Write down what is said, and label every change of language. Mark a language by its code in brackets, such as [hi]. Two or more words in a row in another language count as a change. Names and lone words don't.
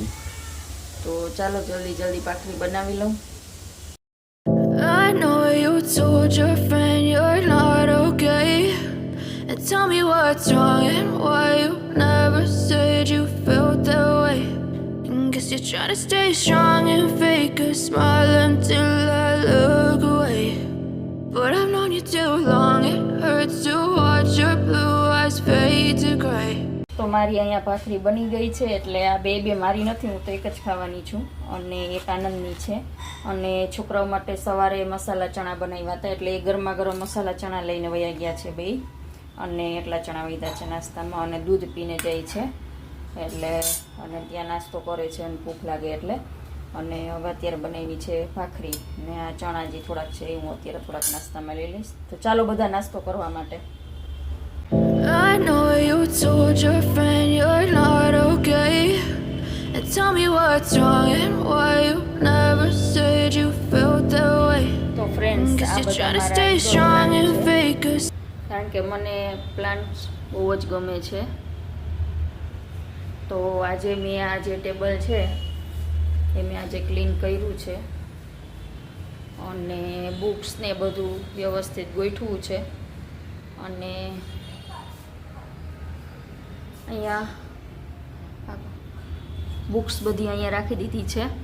[gu] તો ચાલો જલ્દી ભાખરી બનાવી લઉં. [en] I know you told your friend you're not okay, and Tell me what's wrong and why you never said you felt that way. And guess you're trying to stay strong and fake a smile until I look away. But I've known you too long, it hurts to watch your blue eyes fade to grey. [gu] તો મારી અહીંયા ભાખરી બની ગઈ છે, એટલે આ બે મારી નથી, હું તો એક જ ખાવાની છું અને એક આનંદની છે. અને છોકરાઓ માટે સવારે મસાલા ચણા બનાવ્યા હતા, એટલે એ ગરમા ગરમ મસાલા ચણા લઈને વયા ગયા છે બે, અને એટલા ચણા વધ્યા છે નાસ્તામાં, અને દૂધ પીને જાય છે, એટલે અને ત્યાં નાસ્તો કરે છે અને ભૂખ લાગે એટલે. અને હવે અત્યારે બનાવી છે ભાખરી, ને આ ચણા જે થોડાક છે એ હું અત્યારે થોડાક નાસ્તામાં લઈ લઈશ. તો ચાલો બધા નાસ્તો કરવા માટે. [en] I know you told your friend you're not okay. And tell me what's wrong and why you never said you felt that way. [gu] તો ફ્રેન્ડ્સ, [en] Guess [gu] આ [en] you're [gu] બધા [en] trying to [gu] મારા [en] stay [gu] indoor [en] strong [gu] plants [en] and [gu] છે. [en] fake a [gu] કારણ કે મને પ્લાન્ટ્સ બહુ જ ગમે છે. તો આજે મેં આ જે ટેબલ છે એ મેં આજે ક્લીન કર્યું છે, અને બુક્સ ને બધું વ્યવસ્થિત ગોઠવું છે, અને અહીંયા બુક્સ બધી અહીંયા રાખી દીધી છે.